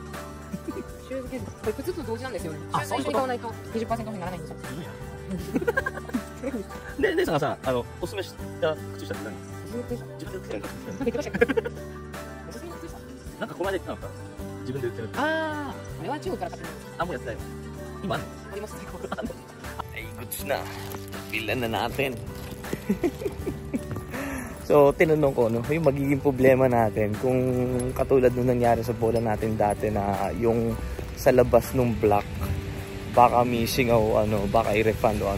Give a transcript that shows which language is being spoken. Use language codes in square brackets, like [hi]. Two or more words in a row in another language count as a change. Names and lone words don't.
[ja] シューズケース。これ靴と同時なんですよね。シューズ一緒に買わないと 20% オフにならないんですよ。で、姉さんがさ、おすすめした靴下って何？自分で売ってるの？なんか言ってましたっけ？おすすめの靴下？なんかこの間言ってなかった？自分で売ってる。ああ、これは中国から買ってる。あ、もうやってたよ。今あんの？ありますね。 [tl] Ay, goods na. Bilan na natin. So, tinanong ko, no, yung magiging problema natin kung katulad nung nangyari sa bola natin dati na yung sa labas ng block baka missing o ano, baka i-refund o ano.